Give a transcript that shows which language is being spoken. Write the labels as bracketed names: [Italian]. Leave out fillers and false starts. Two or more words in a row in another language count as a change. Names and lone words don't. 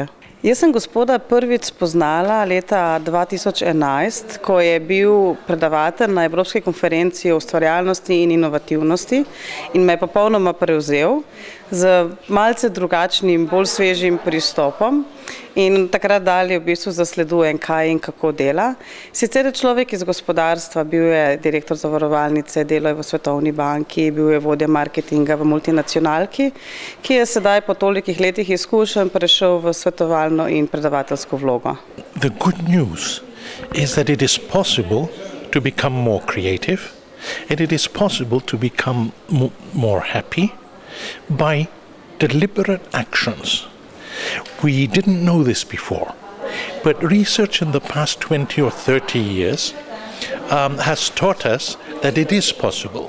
[Slovenian] Jaz sem gospoda prvič spoznala leta 2011, ko je bil predavatelj na Evropski konferenci o ustvarjalnosti in inovativnosti in me je popolnoma prevzel z malce drugačnim, bolj svežim pristopom in takrat dalje v bistvu zasledujem, kaj in kako dela. Sicer je človek iz gospodarstva, bil je direktor zavarovalnice, delal je v Svetovni banki, bil je vodja marketinga v multinacionalki, ki je sedaj po tolikih letih izkušenj prešel v svetovalno in predavateljsko vlogo. [English] The good news is that it is possible to become more creative and it is possible to become more happy by deliberate actions. We didn't know this before, but research in the past 20 or 30 years has taught us that it is possible.